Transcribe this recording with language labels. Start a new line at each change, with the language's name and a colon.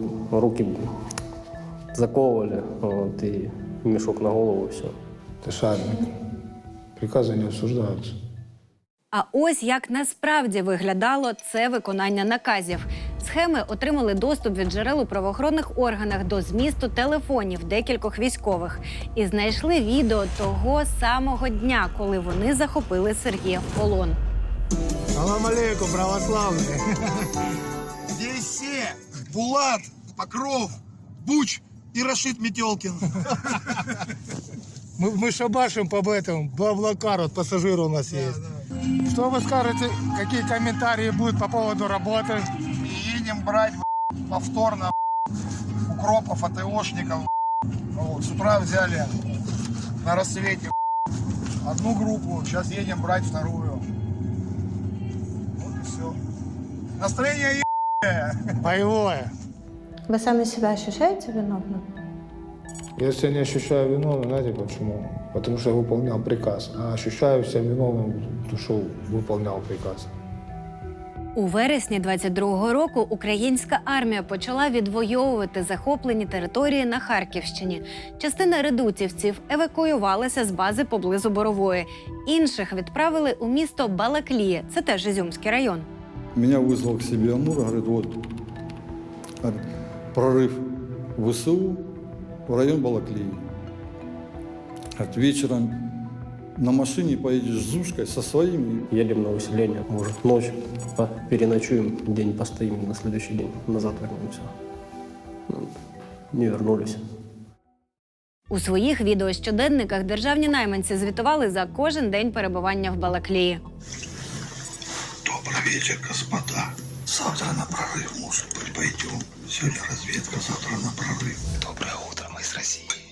Russian: Руки заковывали, и мешок на голову, все. Это шарник. Прикази не обсуждаються.
Ukrainian: А ось як насправді виглядало це виконання наказів. Схеми отримали доступ від джерел у правоохоронних органах до змісту телефонів декількох військових. І знайшли відео того самого дня, коли вони захопили Сергія в полон.
Russian: Салам алейкум, православные. Здесь все. Булат, Покров, Буч и Рашид Метелкин. Мы шабашим по этому, Блаблакар, вот пассажир у нас есть. Да. Что вы скажете, какие комментарии будут по поводу работы? Едем брать повторно укропов, АТОшников. Вот, с утра взяли на рассвете одну группу, сейчас едем брать вторую. Вот и все. Настроение боевое. Вы сами себя ощущаете виновным? Я себя не ощущаю виновным, знаете почему? Потому что я выполнял приказ. А ощущаю себя виновным, потому что выполнял приказ.
Ukrainian: У вересні 22-го року українська армія почала відвоювати захоплені території на Харківщині. Частина редутівців евакуювалася з бази поблизу Борової. Інших відправили у місто Балаклія, це теж Ізюмський район.
Russian: Меня вызвал к себе Амур, говорит, вот прорыв ВСУ в район Балаклии. От вечером на машине поедешь с Зушкой со своими. Едем на усиление, может, ночь переночуем, день постоим, на следующий день назад вернемся. Не вернулись.
Ukrainian: У своїх відеощоденниках державні найманці звітували за кожен день перебування в Балаклії.
Russian: Добрый вечер, господа. Завтра на прорыв, может быть, пойдем. Сегодня разведка, завтра на прорыв. Доброе утро, мы из России.